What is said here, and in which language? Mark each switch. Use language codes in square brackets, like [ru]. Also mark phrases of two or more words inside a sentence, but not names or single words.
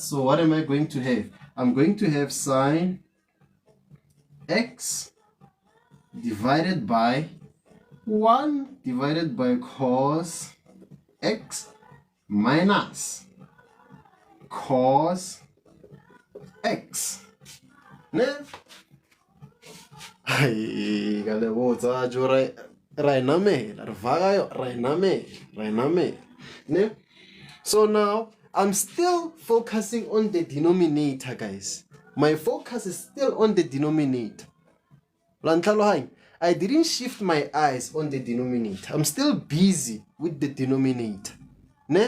[en] So what am I going to have? I'm going to have sine x divided by 1 divided by cos x minus cos x. Ne? Ai, gale botsa jo rainame. Ne? So now I'm still focusing on the denominator, guys. My focus is still on the denominator. I didn't shift my eyes on the denominator. I'm still busy with the denominator. Ne?